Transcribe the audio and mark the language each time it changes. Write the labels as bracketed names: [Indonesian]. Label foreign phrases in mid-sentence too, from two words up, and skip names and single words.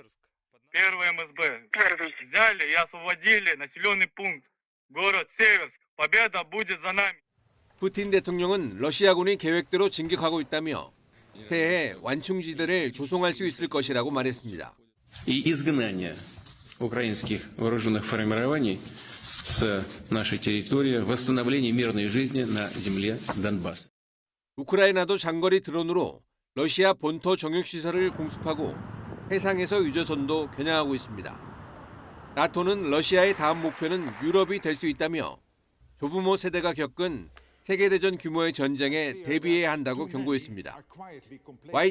[Korean] 푸틴 대통령은 러시아군이 계획대로 진격하고 있다며 새해 완충지대를 조성할 수 있을 것이라고 말했습니다. [Russian] украинских вооруженных формирований с нашей территории, восстановление мирной жизни на земле Донбасса. [Korean] 우크라이나도 장거리 드론으로 러시아 본토 정육시설을 공습하고 해상에서 유조선도 겨냥하고 있습니다. 나토는 러시아의 다음 목표는 유럽이 될 수 있다며 조부모 세대가 겪은 세계대전 규모의 전쟁에 대비해야 한다고 경고했습니다.